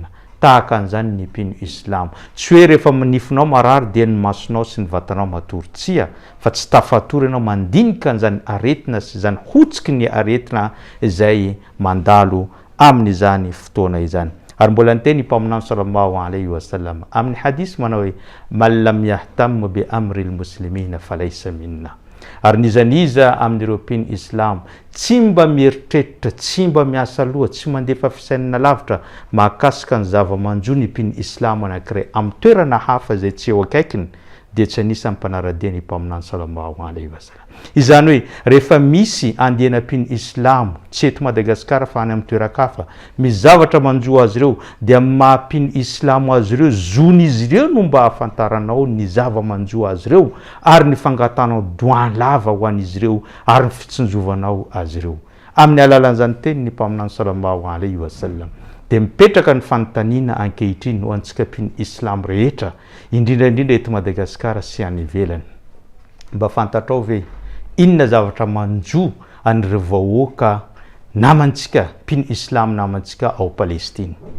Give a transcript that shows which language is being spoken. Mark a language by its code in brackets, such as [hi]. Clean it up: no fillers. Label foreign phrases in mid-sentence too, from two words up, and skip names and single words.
[mg] Tahaka an'izany ny mpino islam, tsy hoe rehefa nifinao marary dia ny masonao sy ny vatanao matory, tsia fa tsy tafatory ianao mandinika an'izany aretina sy izany hotsiky ny aretina izay mandalo amin'izany fotoana izany. Ary mbola niteny mpaminany [ar] صلى الله عليه وسلم [mg] amin'ny hadisy manao hoe [ar] من لم يهتم بأمر المسلمين فليس منا, [mg] ary nizaniza amin'ireo mpino islam tsy mba mieritreritra, tsy mba miasa loha, tsy mandefa fisainana lavitra mahakasika ny zava-manjo ny mpino islam anankiray amin'ny toerana hafa zay tsy eo akaikiny dia tsy anisany mpanaradia ny mpaminany [ar] صلى الله عليه وسلم. [mg] Izany hoe rehefa misy andihana mpino islam tsy eto Madagasikara fa any amin'ny toerakafa misy zavatra manjo azy ireo dia mahampino islam azy ireo zon'izy ireo no mba hafantaranao ny zava-manjo azy ireo ary ny fangatanao doan lava ho an'izy ireo ary ny fitsinjovanao azy ireo. Amin'ny alalan'izany teny ny mpaminany [ar] صلى الله عليه وسلم [mg] dia mipetraka ny fanontaniana ankehitriny ho antsika mpino islam rehetra indrindraindrindra eto Madagasikara sy any ivelany mba fantatrao ve inona zavatra manjo an'ireo vahoaka namantsika mpino islam namantsika ao Palestine.